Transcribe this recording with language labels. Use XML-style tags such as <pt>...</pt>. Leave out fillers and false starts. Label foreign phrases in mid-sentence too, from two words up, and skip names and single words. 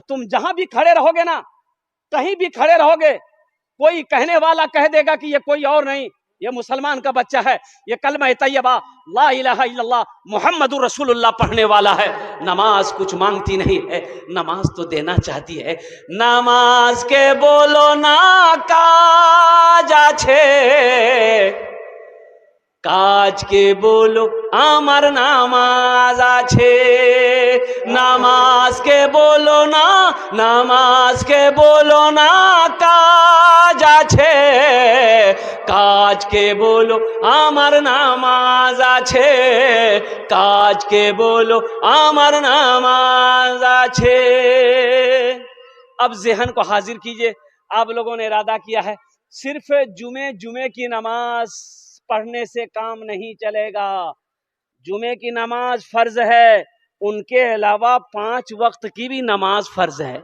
<ur>تم جہاں بھی کھڑے رہو گے نا, کہیں بھی کھڑے رہو گے, کوئی کہنے والا کہہ دے گا کہ یہ کوئی اور نہیں, یہ مسلمان کا بچہ ہے, یہ کلمہ طیبہ</ur> <ar>لا الہ الا اللہ محمد رسول اللہ</ar> <ur>پڑھنے والا ہے. نماز کچھ مانگتی نہیں ہے, نماز تو دینا چاہتی ہے.</ur> <bn>নামাজ কে বলো না কাজ আছে, কাজ কে বলো আমার নামাজ আছে, নামাজ কে বলো না, নামাজ কে বলো না কাজ আছে, কাজ কে বলো আমার নামাজ আছে, কাজ কে বলো আমার নামাজ আছে.</bn> <ur>اب ذہن کو حاضر کیجئے, آپ لوگوں نے ارادہ کیا ہے صرف جمعے کی نماز پڑھنے سے کام نہیں چلے گا. جمعے کی نماز فرض ہے, ان کے علاوہ 5 وقت کی بھی نماز فرض ہے.</ur>